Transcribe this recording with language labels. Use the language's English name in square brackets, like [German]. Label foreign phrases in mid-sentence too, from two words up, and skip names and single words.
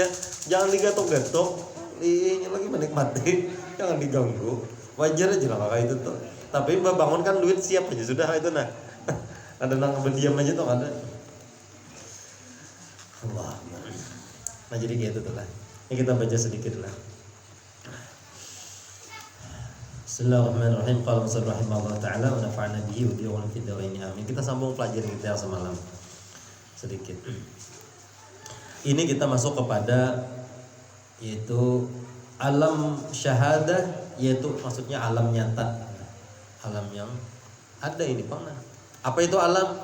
[Banjar] Jangan digatok-gatok. Ini lagi menikmati. Jangan diganggu. Wajar aja lah kayak itu tuh. Tapi mbak bangun kan duit siap aja sudah itu nah. Ada nang berdiam aja tuh ada. Allah. Nah jadi gitu tuh lah. Ini kita baca sedikit lah. [Arabic] بسم الله الرحمن الرحيم. قال رسول رحمه الله تعالى ونفعنا به وبه وفي الدارين آمين. [Banjar] Kita sambung pelajaran kita semalam sedikit. Ini kita masuk kepada yaitu alam syahadah, yaitu maksudnya alam nyata. Alam yang ada ini mana? Apa itu alam?